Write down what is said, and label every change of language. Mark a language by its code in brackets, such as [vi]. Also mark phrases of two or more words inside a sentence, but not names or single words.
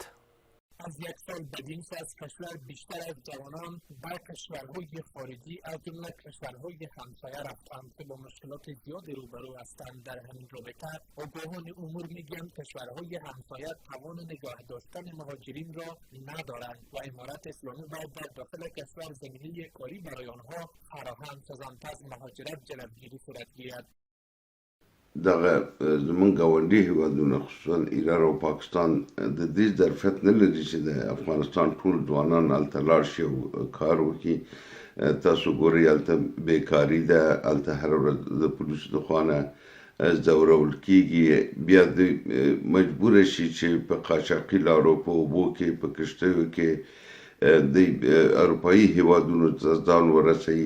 [fa] از یک سال بدین سه از کشور بیشتر از جوانان به کشورهای خارجی از جمله کشورهای همسایه رفتند که با مشکلات زیادی روبرو هستند. در همین رابطه آگاهان امور میگویند کشورهای همسایه توان نگاه داشتن مهاجرین را ندارند و امارت اسلامی باید در داخل کشور زمینه کاری برای آنها فراهم سازند تا از مهاجرت جلوگیری صورت گیرد. [ps] دغه زمونږ ګاونډي هیوادونه خصوصا ایران او پاکستان د دې ظرفیت نه لري چې د افغانستان ټول ځوانان هلته لاړ شي او کار وکړي. تاسو ګورئ هلته بیکاري ده، هلته هره ورځ د پولیسو د خوا نه ځورول کېږي، بیا دوی مجبوره شي چې په قاچاقي لارو په اوبو کې په کښتیو کې د اروپایي هیوادونو ته ځان ورسوي.